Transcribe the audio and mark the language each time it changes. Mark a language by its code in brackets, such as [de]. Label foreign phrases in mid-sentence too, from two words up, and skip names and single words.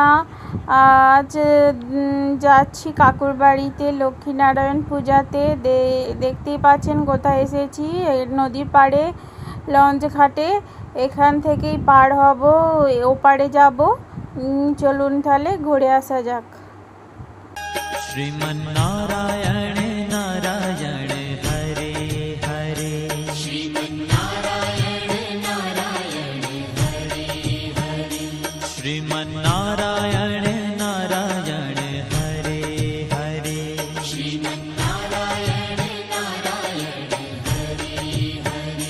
[bn] আজ যাচ্ছি কাকুর বাড়িতে লক্ষ্মীনারায়ণ পূজাতে। দেখতেই পাচ্ছেন কোথায় এসেছি, নদীর পাড়ে লঞ্চ ঘাটে। এখান থেকেই পার হব, ওপারে যাব। চলুন তাহলে ঘুরে আসা যাক। [sa] श्रीमन्नारायण नारायण हरे हरे, श्रीमन्नारायण नारायण हरे हरे, श्रीमन्नारायण नारायण हरे हरे, श्रीमन्नारायण नारायण हरे हरे।